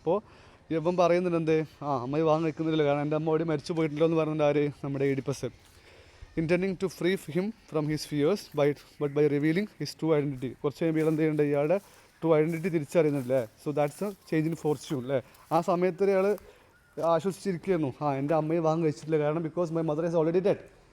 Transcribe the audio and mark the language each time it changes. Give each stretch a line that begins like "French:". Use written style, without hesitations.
Malayalam: അപ്പോൾ ഇവൻ പറയുന്നുണ്ട് എന്ത്, അമ്മയെ വിവാഹം കഴിക്കുന്നില്ല, കാരണം എൻ്റെ അമ്മ ഓടി മരിച്ചു പോയിട്ടില്ലോ എന്ന് പറയുന്നുണ്ട്. ആര്? നമ്മുടെ Oedipus.
English: intending to free him from his fears but by revealing his true identity.
Malayalam: കുറച്ച് കഴിയുമ്പോൾ എന്ത് ചെയ്യുന്നുണ്ട്, ഇയാളുടെ true identity തിരിച്ചറിയുന്നില്ലേ.
English: So that's a change in fortune.
Malayalam: അല്ലേ, ആ സമയത്ത് ഇയാൾ ആശ്വസിച്ചിരിക്കുന്നു, എൻ്റെ അമ്മയെ വിവാഹം കഴിച്ചിട്ടില്ല, കാരണം
English: Because my mother is already dead.